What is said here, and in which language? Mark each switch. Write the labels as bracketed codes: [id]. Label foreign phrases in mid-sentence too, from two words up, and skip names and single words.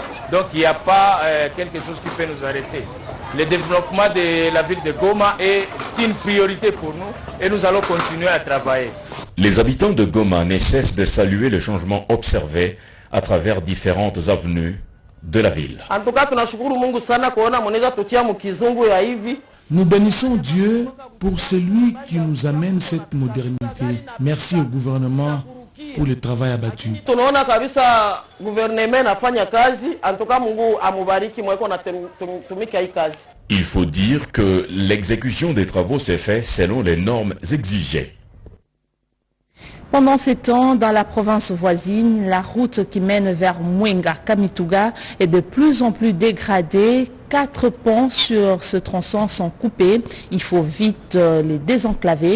[fr] Donc il n'y a pas quelque chose qui peut nous arrêter. Le développement de la ville de Goma est une priorité pour nous et nous allons continuer à travailler. Les habitants de Goma ne cessent de saluer le changement observé à travers différentes avenues de la ville. En tout cas, [sw] tunashukuru Mungu sana kuona mnaweza tutia mkizungu ya hivi. [fr] Nous bénissons Dieu pour celui qui nous amène cette modernité. Merci au gouvernement pour le travail abattu. [sw] Tunaona kabisa gouvernement nafanya kazi. [fr] En tout cas, [sw] Mungu amubariki mweko na tumika hii kazi. [fr] Il faut dire que l'exécution des travaux s'est faite selon les normes exigées. Pendant ces temps, dans la province voisine, la route qui mène vers Mwenga-Kamituga est de plus en plus dégradée. 4 ponts sur ce tronçon sont coupés. Il faut vite les désenclaver.